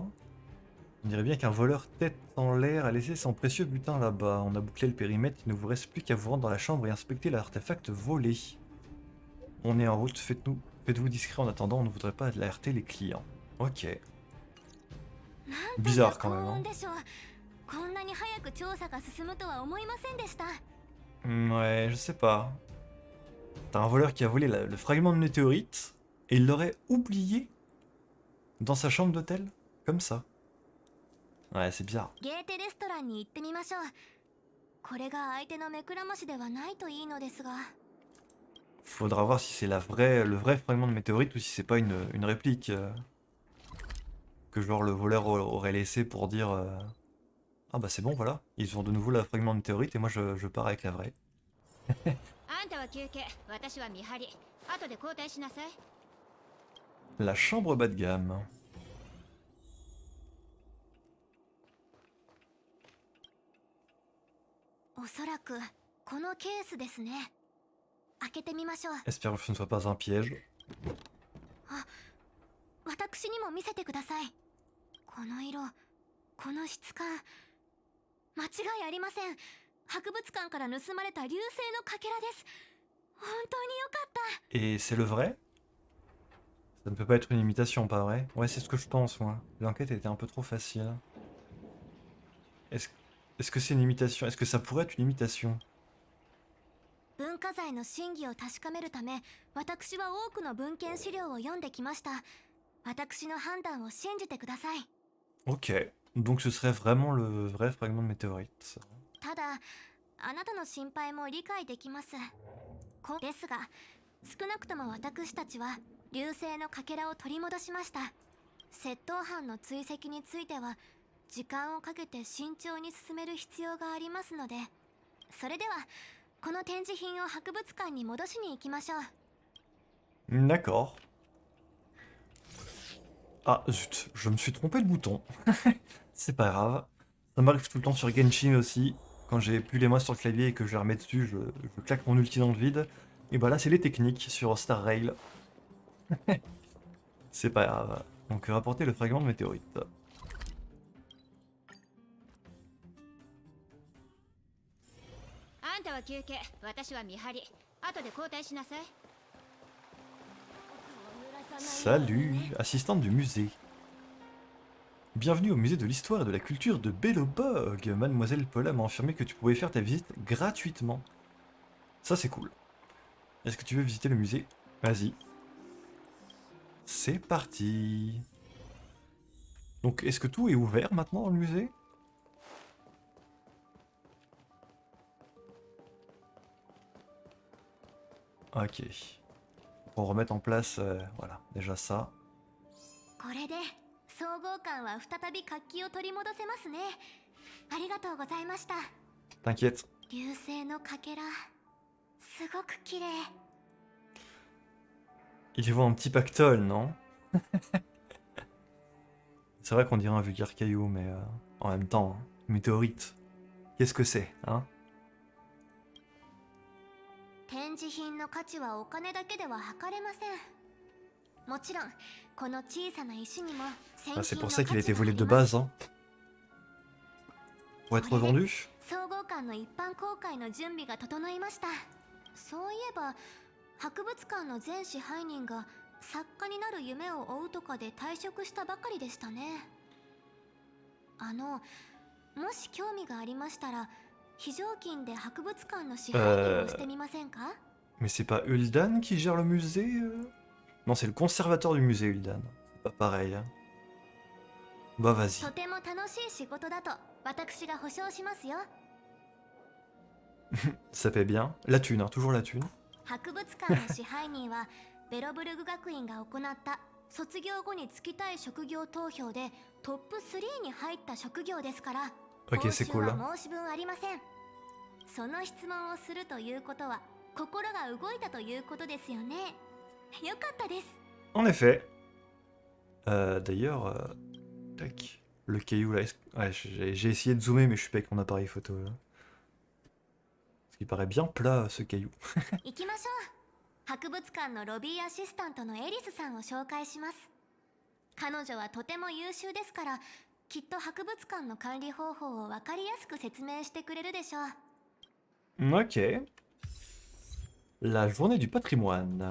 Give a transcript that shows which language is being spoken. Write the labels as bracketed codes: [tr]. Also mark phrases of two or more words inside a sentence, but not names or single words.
[fr] On dirait bien qu'un voleur tête en l'air a laissé son précieux butin là-bas. On a bouclé le périmètre, il ne vous reste plus qu'à vous rendre dans la chambre et inspecter l'artefact volé. On est en route, faites-vous discret en attendant, on ne voudrait pas alerter les clients. Ok. Bizarre quand même. Hein. [ja] こんなに早く調査が進むとは思いませんでした。 [fr] Ouais, je sais pas. T'as un voleur qui a volé le fragment de météorite et il l'aurait oublié dans sa chambre d'hôtel, comme ça. Ouais, c'est bizarre. [ja] ゲーテレストランに行ってみましょう。これが相手の目くらましではないといいのですが。 [fr] Faudra voir si c'est le vrai fragment de météorite ou si c'est pas une réplique que genre le voleur aurait laissé pour dire ah bah c'est bon voilà, ils ont de nouveau le fragment de météorite et moi je pars avec la vraie. [ja] あんたは休憩、私は見張り。後で交代しなさい。 [fr] La chambre bas de gamme. [ja] おそらくこのケースですね。開けてみましょう。 [fr] Espère que ce ne soit pas un piège. [ja] 私にも見せてください。この色、この質感、間違いありません。博物館から盗まれた流星のかけらです。本当によかった。 [fr] Et c'est le vrai? Ça ne peut pas être une imitation, pas vrai? Ouais, c'est ce que je pense, moi. L'enquête était un peu trop facile. Est-ce que c'est une imitation? Est-ce que ça pourrait être une imitation? [ja] 文化財の真偽を確かめるため、私は多くの文献資料を読んできました。私の判断を信じてください。 [fr] Ok, donc ce serait vraiment le vrai fragment de météorite. [ja] ただ、あなたの心配も理解できます。ですが、少なくとも私たちは流星のかけらを取り戻しました。窃盗犯の追跡については時間をかけて慎重に進める必要がありますので、それではこの展示品を博物館に戻しに行きましょう。 [fr] D'accord. Ah zut, je me suis trompé de bouton. C'est pas grave. Ça m'arrive tout le temps sur Genshin aussi. Quand j'ai plus les mains sur le clavier et que je les remets dessus, je claque mon ulti dans le vide. Et bah là, c'est les techniques sur Star Rail. C'est pas grave. Donc rapporter le fragment de météorite. あんたは休憩、私は見張り。後で交代しなさい。 Salut, assistante du musée. Bienvenue au musée de l'histoire et de la culture de Belobog. Mademoiselle Paula m'a affirmé que tu pouvais faire ta visite gratuitement. Ça c'est cool. Est-ce que tu veux visiter le musée? Vas-y. C'est parti. Donc est-ce que tout est ouvert maintenant dans le musée? Ok. Pour remettre en place, voilà, déjà ça. [ja] これで総合館は再び活気を取り戻せますね。ありがとうございました。 [fr] T'inquiète. [ja] 流星のかけら、 すごく綺麗。 [fr] Il voit un petit pactole, non? C'est vrai qu'on dirait un vulgaire caillou, mais en même temps, hein, météorite. Qu'est-ce que c'est, hein? [ja] 展示品の価値はお金だけでは測れません。もちろんこの小さな石にも先 [fr] Ah, c'est [ja] 品の [fr] pour [ja] 価 [fr] ça [ja] 値 [fr] qu'il a été [ja] があ [fr] volé [ja] り [fr] de [ja] ます。 [fr] base, hein? Pour être vendu? [ja] 総合館の一般公開の準備が整いました。そういえば博物館の前支配人が作家になる夢を追うとかで退職したばかりでしたね。もし興味がありましたら非常勤で博物館の支配人をしてみませんか？ [fr] Mais c'est pas Uldan qui gère le musée? Non, c'est le conservateur du musée, Uldan. C'est pas pareil, hein. Bah, vas-y. [ja] とても楽しい仕事だと私が保証しますよ。 [fr] Ça paie bien. La thune, hein, toujours la thune. [ja] 博物館の支配人はベロブルグ学院が行った卒業後に就きたい職業投票でトップ3に入った職業ですから、 [fr] Ok, [ja] 報 [fr] c'est [ja] 酬 [fr] cool. [ja] は申し分ありません。その質問をするということは心が動いたということですよね。よかったです。 [fr] En effet. D'ailleurs, tac. Le caillou là. Ouais, j'ai essayé de zoomer, mais je suis pas avec mon appareil photo là. Parce qu'il paraît bien plat ce caillou. [ja] 行きましょう。博物館のロビーアシスタントのエリスさんを紹介します。彼女はとても優秀ですから、きっと博物館の管理方法を分かりやすく説明してくれるでしょう。 [fr] Ok. La journée du patrimoine.